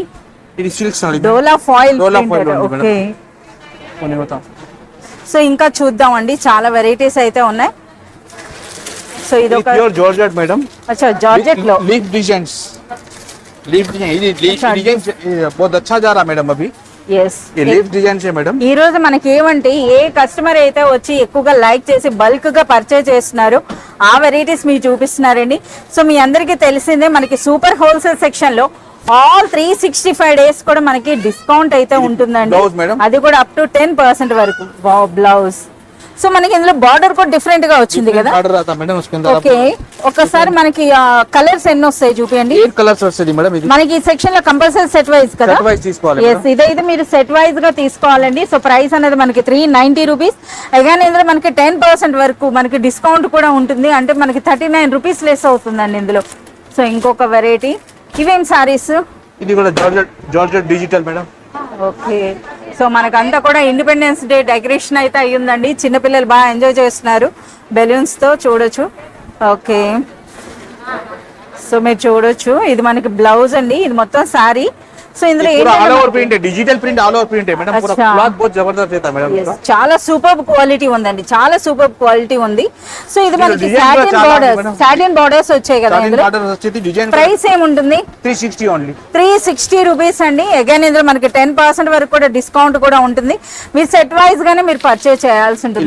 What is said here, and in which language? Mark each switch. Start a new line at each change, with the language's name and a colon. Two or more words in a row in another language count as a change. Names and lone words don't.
English: ఇది silk saree, Dola foil. Okay.
Telugu: సో ఇంకా చూద్దామండి, చాలా వెరైటీస్ అయితే ఉన్నాయి. సో ఇది ఒక
English: pure georgette madam.
Telugu: అచ్చా, జార్జెట్ లో
English: leaf designs.
Hindi: ఇది
English: leaf design
Hindi: बहुत अच्छा जा रहा मैडम अभी.
English: yes,
Hindi: ये
English: leaf design
Hindi: है मैडम.
Telugu: ఈ రోజు మనకి ఏమంటే ఏ కస్టమర్ అయితే వచ్చి ఎక్కువగా లైక్ చేసి బల్క్ గా పర్చేజ్ చేస్తున్నారు ఆ వెరైటీస్ మీరు చూపిస్తున్నారండి. సో మీ అందరికీ తెలిసిందే మనకి
English: super wholesale section
Telugu: లో
English: all 365 days
Telugu: కూడా మనకి డిస్కౌంట్ అయితే ఉంటుందండి. అది కూడా
English: up to
Telugu: 10% వరకు. బ్లౌజ్ సో మనకి ఇందులో బార్డర్ కూడా డిఫరెంట్ గా వచ్చింది కదా.
Hindi: ऑर्डर आता मैडम उसके अंदर
Telugu: ఓకే, ఒకసారి మనకి కలర్స్ ఎన్ని వస్తాయి చూపియండి. 8 కలర్స్ వస్తాయి మేడం. ఇది మనకి ఈ సెక్షన్ లో
English: compulsory set wise
Telugu: కదా.
English: set wise
Telugu: తీసుకోవాలి. yes, ఇదైతే మీరు
English: set wise
Telugu: గా తీసుకోవాలండి. సో ప్రైస్ అనేది మనకి 390 రూపీస్. అగైన్ ఇందులో మనకి 10% వరకు మనకి డిస్కౌంట్ కూడా ఉంటుంది. అంటే మనకి 39
English: rupees less
Telugu: అవుతుందండి ఇందులో. సో ఇంకొక వెరైటీ, ఇవేం సారీస్?
English: ఇది కూడా georgette digital madam.
Telugu: ఓకే, సో మనకంతా కూడా
English: Independence Day decoration
Telugu: అయితే అయ్యిందండి. చిన్నపిల్లలు బాగా ఎంజాయ్ చేస్తున్నారు బెలూన్స్ తో, చూడొచ్చు. ఓకే, సో మీరు చూడొచ్చు, ఇది మనకి బ్లౌజ్ అండి, ఇది మొత్తం సారీ. సో ఇందులో
English: All over print, digital print, all over print madam.
Hindi: పూरा క్లాత్ बहुत जबरदस्त रहता है मैडम.
Telugu: చాలా
English: super quality
Telugu: ఉందండి, చాలా
English: super quality
Telugu: ఉంది. సో ఇది మనకి
English: satin borders
Telugu: వచ్చాయి కదా. ఇందులో ప్రైస్ ఏముంటుంది? 360 ఓన్లీ. 360 రూపీస్ అండి. అగైన్ ఇందులో మనకి 10% వరకు కూడా డిస్కౌంట్ కూడా ఉంటుంది. మీరు
English: set wise
Telugu: గానే మీరు పర్చేస్ చేయాల్సి ఉంటుంది.